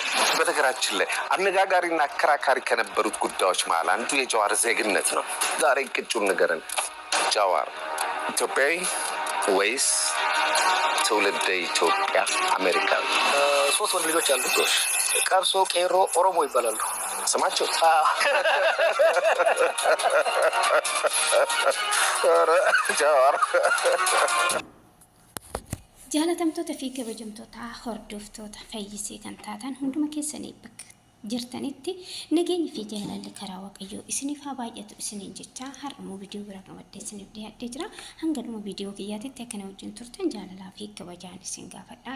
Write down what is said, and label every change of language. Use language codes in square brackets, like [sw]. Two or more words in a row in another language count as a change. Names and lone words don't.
[am] በነገራችን ላይ አነጋጋሪና አከራካሪ ከነበሩት ጉዳዮች መሀል አንዱ የጃዋር ዜግነት ነው። ዛሬ ቅጩን ንገረን። ጃዋር ኢትዮጵያዊ ወይስ ትውልደ ኢትዮጵያ አሜሪካዊ? 3 ወንድ ልጆች አሉ። ቀብሶ፣ ቄሮ፣ ኦሮሞ ይባላሉ ስማቸው። ጃዋር [om] jaalatamtoota fi kabajamtoota hordoftoota fayyisee kan taatan hunduma keessanii bakka jirtanitti nageenyi fi jaalalli karaa waaqayyoo isiniif haa baay'atu isiniin jecha har'amuu viidiyoo biraa qabattee isiniif dhiyaatee jira. Hanga dhuma viidiyoo kiyyaatitti akkana wajjin turtan jaalalaa fi kabajaan isin gaafadha.